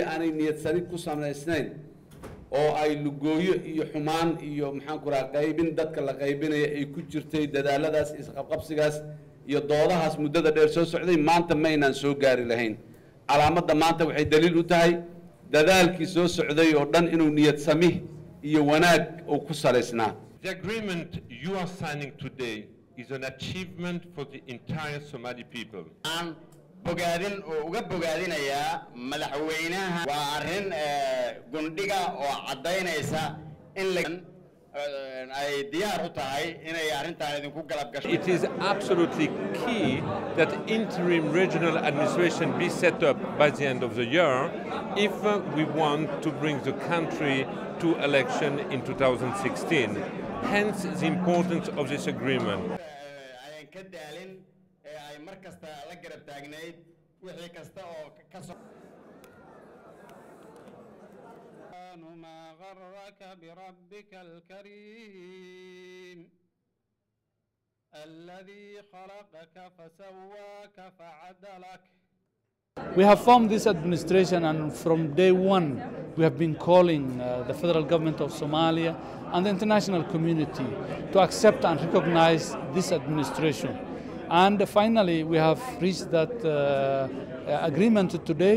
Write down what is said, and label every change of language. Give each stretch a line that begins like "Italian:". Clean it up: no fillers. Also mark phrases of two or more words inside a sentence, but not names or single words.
Somali: aanay niyad sami ku samaysnayn oo ay lugooyo iyo xumaan iyo maxaan ku rahaa qaybin dadka la qaybinaya ay ku jirtay dadaaladaas isqabqabsigaas iyo doodahaas muddada dheer soo socday maanta ma aynaan soo gaari lahayn calaamadda maanta waxay daliil u tahay dadaalkii soo socday oo dhan inuu niyad sami iyo wanaag uu ku saleysnaa.
English: The agreement you are signing today is an achievement for the entire Somali people.
Somali: bogaadin oo uga bogaadinayaa madaxweynaha waa arrin gundhiga oo cadeynaysa in ay diyaar u tahay inay arrintan idinku galab gasho.
English: It is absolutely key that interim regional administration be set up by the end of the year if we want to bring the country to election in 2016. Hence the importance of this agreement.
Arabic: ما غرك بربك الكريم الذي خلقك فسواك فعدلك.
English: We have formed this administration, and from day one we have been calling the federal government of Somalia and the international community to accept and recognize this administration. And finally we have reached that agreement today.